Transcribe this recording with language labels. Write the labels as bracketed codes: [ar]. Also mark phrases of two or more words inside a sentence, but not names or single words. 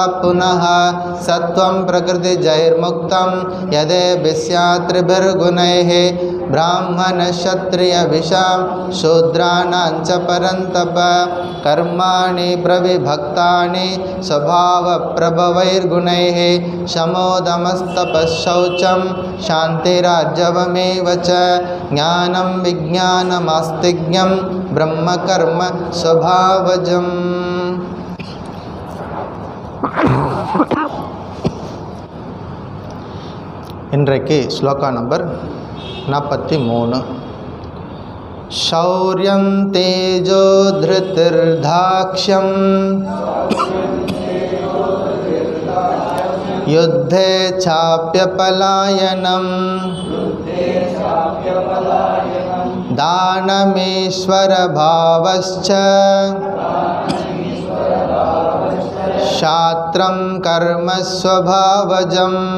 [sa] पुनः सत्वं प्रकृतिजैर्मुक्तं यदेभिस्यात्रिभिर्गुणैः ब्राह्मणक्षत्रियविषां शूद्राणां च परन्तप कर्माणि प्रविभक्तानि स्वभावप्रभवैर्गुणैः शमोदमस्तपश्शौचं शान्तिरार्जवमेव च ज्ञानं विज्ञानमास्तिज्ञं ब्रह्मकर्म स्वभावजम्. [ta] இன்றைக்கு ஸ்லோகா நம்பர் 43. [sa] शौर्यं तेजो धृतिर्धाक्ष्यं युद्धे चाप्यपलायनं दानमीश्वरभावश्च क्षात्रं कर्म स्वभावजं.